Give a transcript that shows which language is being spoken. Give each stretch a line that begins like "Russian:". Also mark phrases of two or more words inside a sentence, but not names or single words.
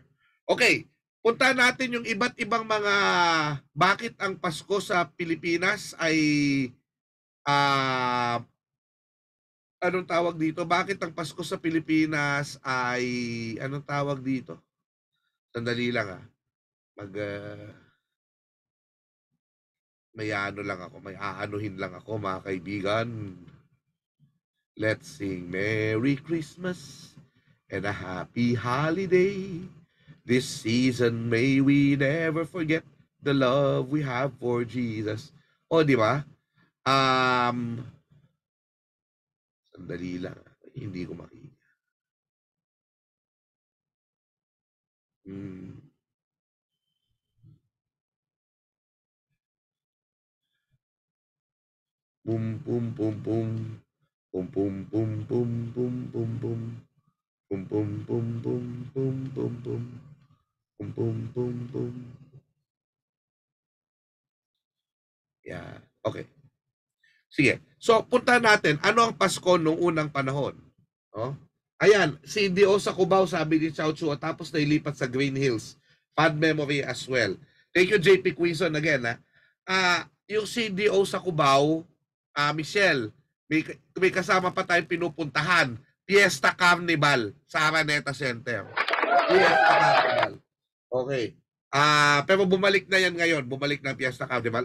Filipino: Okay, punta natin yung iba't ibang mga bakit ang Pasko sa Pilipinas ay anong tawag dito? Bakit ang Pasko sa Pilipinas ay anong tawag dito? Sandali lang may aanuhin lang ako mga kaibigan.
English: Let's sing Merry Christmas and a Happy Holiday. This season may we never forget the love we have for Jesus.
Filipino: O, di ba? Sandali lang. Hindi ko makita. Boom, boom, boom, boom. Boom, boom, boom, boom, boom, boom, boom. Boom, boom, boom, boom, boom, boom, boom. Boom, boom, boom, boom. Yeah. Okay. Sige. So, punta natin. Ano ang Pasko nung unang panahon? Ayan, CDO sa Cubao, sabi ni Xiao Chua, tapos nailipat sa Green Hills.
English: Fond memory as well. Thank you, JP Quizon again.
Filipino: Yung CDO sa Cubao, Michelle, may kasama pa tayong pinupuntahan. Fiesta Carnival sa Araneta Center. Fiesta Carnival. Okay. Pero bumalik na yan ngayon. Bumalik na Fiesta Carnival.